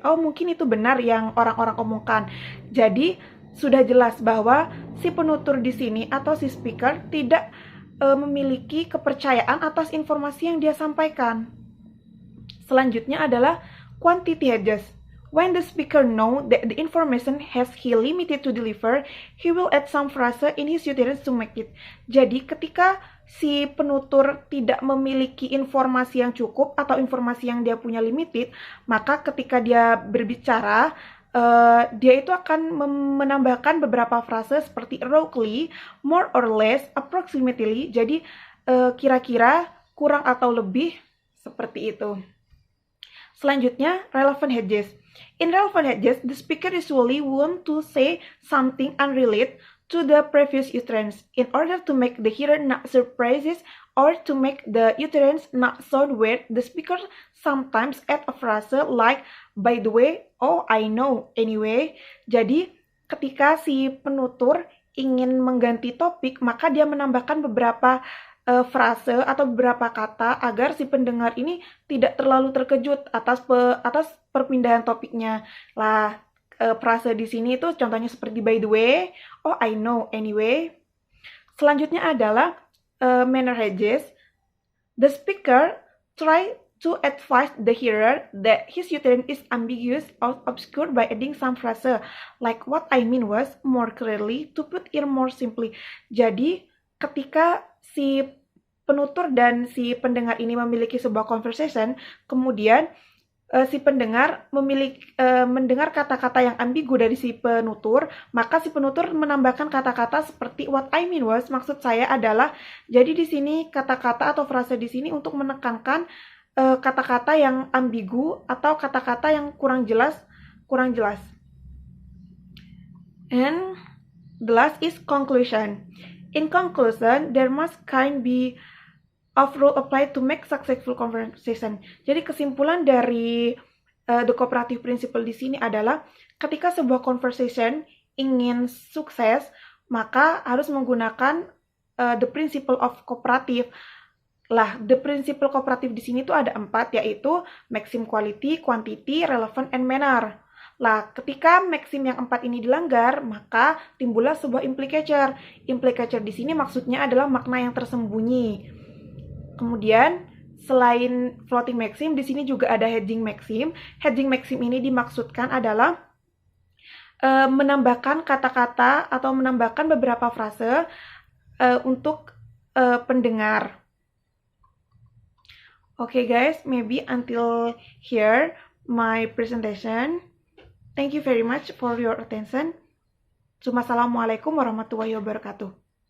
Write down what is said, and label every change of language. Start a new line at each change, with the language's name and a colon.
Indonesian: Oh, mungkin itu benar yang orang-orang omongkan. Jadi sudah jelas bahwa si penutur di sini atau si speaker tidak memiliki kepercayaan atas informasi yang dia sampaikan. Selanjutnya adalah quantity hedges.
English: When the speaker know that the information has he limited to deliver, he will add some phrase in his utterance to make it.
Indonesian: Jadi ketika si penutur tidak memiliki informasi yang cukup atau informasi yang dia punya limited, maka ketika dia berbicara, dia itu akan menambahkan beberapa frase seperti
English: roughly, more or less, approximately.
Indonesian: Jadi kira-kira, kurang atau lebih, seperti itu. Selanjutnya, relevant hedges.
English: In relevant hedges, the speaker usually want to say something unrelated to the previous utterance in order to make the hearer not surprises or to make the utterance not sound weird. The speaker sometimes add a phrase like by the way, oh I know anyway.
Indonesian: Jadi ketika si penutur ingin mengganti topik, maka dia menambahkan beberapa frase atau beberapa kata agar si pendengar ini tidak terlalu terkejut atas perpindahan topiknya. Lah, frase di sini itu contohnya seperti
English: by the way, oh I know anyway.
Indonesian: Selanjutnya adalah manner hedges.
English: The speaker try to advise the hearer that his utterance is ambiguous or obscure by adding some phrase like what I mean was more clearly, to put it more simply.
Indonesian: Jadi ketika si penutur dan si pendengar ini memiliki sebuah conversation, kemudian si pendengar mendengar kata-kata yang ambigu dari si penutur, maka si penutur menambahkan kata-kata seperti
English: what I mean was,
Indonesian: maksud saya adalah. Jadi di sini kata-kata atau frase di sini untuk menekankan kata-kata yang ambigu atau kata-kata yang kurang jelas.
English: And the last is conclusion. In conclusion, there must be of rule applied to make successful conversation.
Indonesian: Jadi kesimpulan dari the cooperative principle di sini adalah ketika sebuah conversation ingin sukses, maka harus menggunakan
English: the principle of cooperative.
Indonesian: Lah, the principle kooperatif di sini tuh ada 4, yaitu maxim quality, quantity, relevant, and manner. Lah, ketika maxim yang 4 ini dilanggar, maka timbullah sebuah implicature. Implicature di sini maksudnya adalah makna yang tersembunyi. Kemudian, selain floating maxim, di sini juga ada hedging maxim. Hedging maxim ini dimaksudkan adalah menambahkan kata-kata atau menambahkan beberapa frase untuk pendengar.
English: Okay guys, maybe until here my presentation. Thank you very much for your attention.
Arabic: Assalamualaikum warahmatullahi wabarakatuh.